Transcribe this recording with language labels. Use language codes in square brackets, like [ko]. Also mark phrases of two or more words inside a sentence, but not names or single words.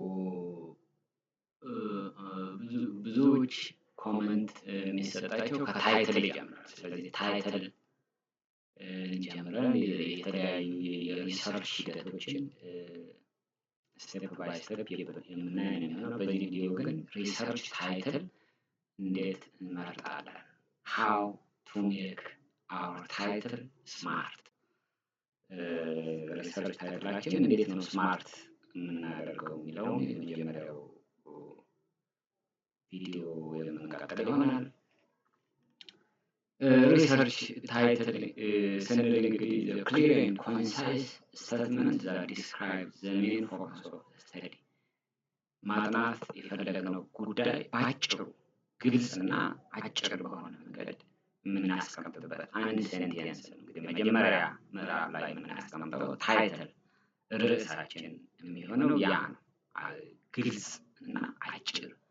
[am] ብዙዎች ኮመንት የሚሰጣቸው ከታይትል ይጀምራል። ስለዚህ ታይትል እንጀምራለን። የተለያዩ የሪሰርች ሂደቶችን [en] step by step [am] የምናየው ነው። በዚህ ቪዲዮ ግን [en] research title [am] እንዴት እንመርጣለን፣ [en] how to make our title smart፣ [am] ሪሰርች ታይትላችን እንዴት ነው ስማርት የምናደርገው የሚለውን የመጀመሪያው ቪዲዮ የምንቀጥል ይሆናል። [en] research title [am] ስንል እንግዲህ [en] clear and concise statement that describes the main focus of the study፣ [am] ማጥናት የፈለግነው ጉዳይ በአጭሩ ግልጽና አጭር በሆነ መንገድ የምናስቀምጥበት አንድ ሴንቴንስ ነው። እንግዲህ መጀመሪያ ምዕራፍ ላይ የምናስቀምጠው ታይትል ርዕሳችን የሚሆነው ያ ነው። ግልጽ እና አጭር